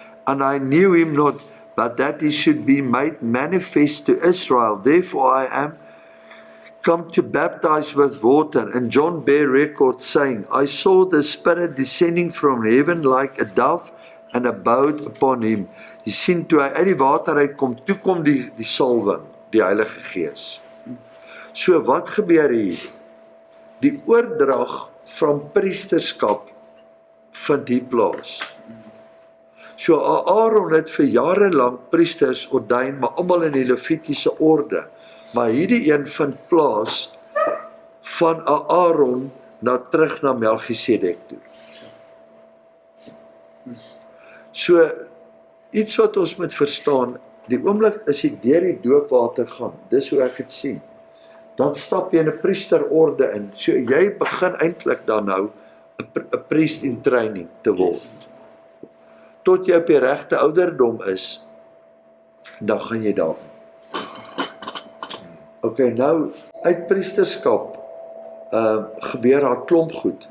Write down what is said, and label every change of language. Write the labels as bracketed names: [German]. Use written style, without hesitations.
[English] And I knew him not, but that he should be made manifest to Israel. Therefore I am come to baptize with water. And John bare record, saying, I saw the Spirit descending from heaven like a dove, and abode upon him. [Afrikaans] Jy sien, toe hy uit die water uitkom, toe kom die salwing, die Heilige Gees. So wat gebeur hier? Die oordrag van priesterskap vind hier plaas. So Aaron het vir jare lank priesters ordyn, maar almal in die Levitiese orde. Maar hierdie een vind plaas van Aaron terug na Melchisedek toe. So iets wat ons moet verstaan, die oomblik as jy deur die doopwater gaan, dis hoe ek dit sien. Dan stap jy in 'n priesterorde in. So jy begin eintlik dan nou 'n [English] priest in training [Afrikaans] te word. Tot jy op die regte ouderdom is, dan gaan jy daar. Okay, nou uit priesterskap gebeur daar klomp goed.